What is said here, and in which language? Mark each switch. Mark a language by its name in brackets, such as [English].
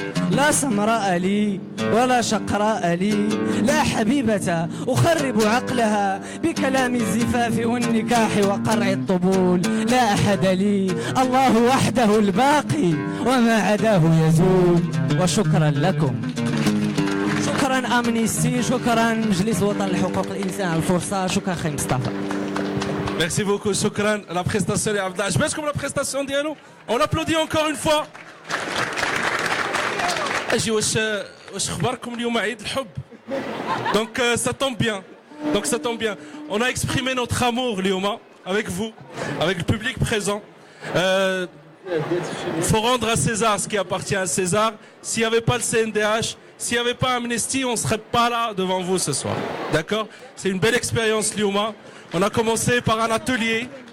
[Arabic] لا سمراء لي ولا شقراء لي، لا حبيبة أخرب عقلها بكلام الزفاف والنكاح وقرع الطبول. لا أحد لي، الله وحده الباقي، وما عداه يزول. وشكرا لكم، شكرا أمنيستي، شكرا مجلس الوطني لحقوق الإنسان على الفرصة، شكرا خي مصطفى. [French] Merci beaucoup, [Arabic] شكرا. [French] La prestation est عبد الله. [Arabic] عجبتكم [French] la prestation [Arabic] ديالو؟ [French] On applaudit encore une fois. [Arabic] اجي واش اخباركم اليوم عيد الحب؟ [French] Donc ça tombe bien. Donc ça tombe bien. On a exprimé notre amour [Arabic] اليوم [French] avec vous, avec le public présent. Faut rendre à César ce qui appartient à César. S'il n'y avait pas le CNDH, s'il n'y avait pas Amnesty, on ne serait pas là devant vous ce soir. D'accord? C'est une belle expérience Lyouma. On a commencé par un atelier.